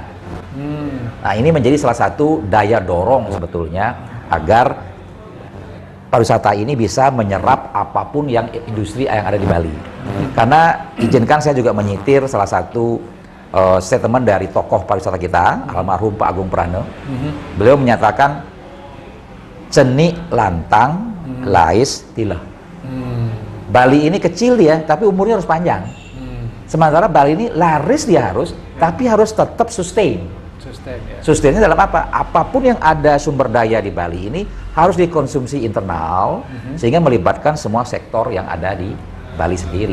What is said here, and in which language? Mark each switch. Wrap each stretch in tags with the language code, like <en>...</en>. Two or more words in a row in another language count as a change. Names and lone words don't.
<id>Nah, ini menjadi salah satu daya dorong sebetulnya agar pariwisata ini bisa menyerap apapun yang industri yang ada di Bali. Karena izinkan saya juga menyitir salah satu statement dari tokoh pariwisata kita, almarhum Pak Agung Prano. Beliau menyatakan</id> <ban>ceni lantang lais tilah.</ban> <id>Bali ini kecil dia, tapi umurnya harus panjang. Sementara Bali ini laris dia harus, tapi harus tetap sustain. Sustainnya dalam apa? Apapun yang ada sumber daya di Bali ini harus dikonsumsi internal sehingga melibatkan semua sektor yang ada di Bali sendiri.</id>